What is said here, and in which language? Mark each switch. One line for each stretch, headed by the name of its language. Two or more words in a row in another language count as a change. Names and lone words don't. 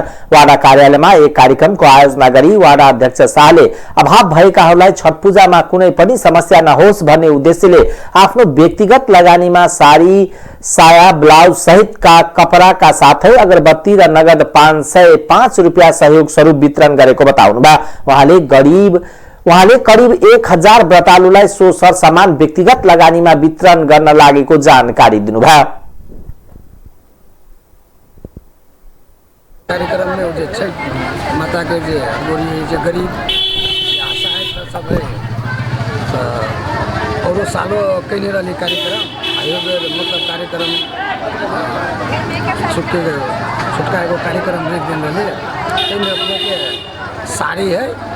Nepali: वार्ड कार्यालयमा एक कार्यक्रमको आयोजना गरी वार्ड अध्यक्ष शाहले अभाव भएकाहरूलाई छठ पूजामा कुनै पनि समस्या नहोस् भन्ने उद्देश्यले आफ्नो व्यक्तिगत लगानीमा साडी, साया, ब्लाउज सहितका कपडाका साथै अगरबत्ती र नगद 505 रुपियाँ सहयोग स्वरूप वितरण गरेको बताउनुभयो। उहाँले करिब 1000 व्रतालुलाई सो सरसामान व्यक्तिगत लगानीमा वितरण गर्न लागेको जानकारी दिनुभयो।
Bhojpuri: कार्यक्रम में जो छठ माता के जो गरीब असहाय सब है और सालों कहीं रही कार्यक्रम मतलब कार्यक्रम छुटका एगो कार्यक्रम एक दिन रही अपने के साड़ी है,